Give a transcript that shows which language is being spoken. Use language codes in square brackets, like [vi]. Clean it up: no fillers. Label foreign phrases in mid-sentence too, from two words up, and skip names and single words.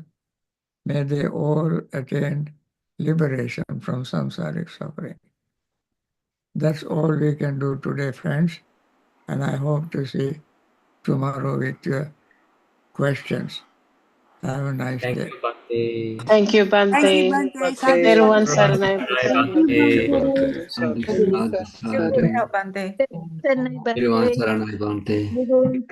[en] May they all attain liberation from samsaric suffering. That's all we can do today, friends, and I hope to see tomorrow with your questions. Have a nice Thank day. you, Bhante. Thank you, Thank you, Bhante. Bhante. Sadhu, Everyone, sadhu. Saranay Bye, Bhante. Bhante. Bhante. [pi] Sadhu, sadhu. [en] Thank you for your help, Bhante. Bye. Everyone, Saranai Bhante.